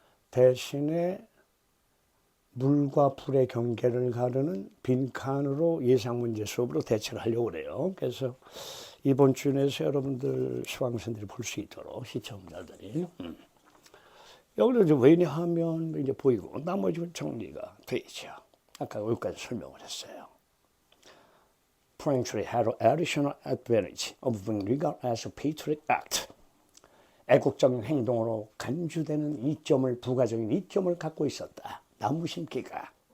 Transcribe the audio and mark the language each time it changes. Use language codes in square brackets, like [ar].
[ko] 대신에 물과 불의 경계를 가르는 빈칸으로 예상문제 수업으로 대체를 하려고 그래요. 그래서 이번 주 내에서 여러분들 수강생들이 볼 수 있도록 시청자들이 여기서 왜냐하면 이제 보이고 나머지는 정리가 되죠. 아까 여기까지 설명을 했어요. [en] Frankly had an additional advantage of being regarded as a patriotic act. [ko] 애국적인 행동으로 간주되는 이점을 부가적인 이점을 갖고 있었다. 나무 심기가.